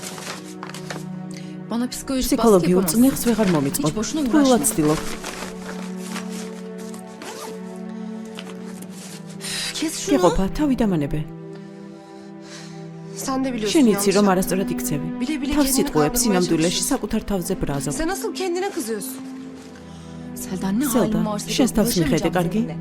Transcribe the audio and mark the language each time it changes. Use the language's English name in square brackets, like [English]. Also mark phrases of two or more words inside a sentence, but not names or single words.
[Turkish] Bana psikolojik baskı [Georgian] ფსიქოლოგიურ [Turkish] yapamazsın. [Georgian] წნეხს ვეღარ მომიწყობ. [Turkish] Hiç boşuna [Georgian] თბილად [Turkish] uğraşma. [Georgian] ცდილობ. გეყოფა, თავი დამანებე. [Turkish] Sen de biliyorsun [Georgian] შენ [Turkish] yanlış [Georgian] იცი, რომ [Turkish] yaptığını. [Georgian] არასწორად იქცევი. [Turkish] Bile bile [Georgian] თავს [Turkish] kendini [Georgian] სიტყვებს [Turkish] kandırmaya [Georgian] სინამდვილეში [Turkish] çalışıyorsun. [Georgian] საკუთარ თავზე ბრაზობ. [Turkish] Sen asıl kendine kızıyorsun. Seldan ne Selda, halin varsa [Georgian] შენს თავს მიხედე, [Turkish] uğraşamayacağım [Georgian] კარგი? [Turkish] seninle.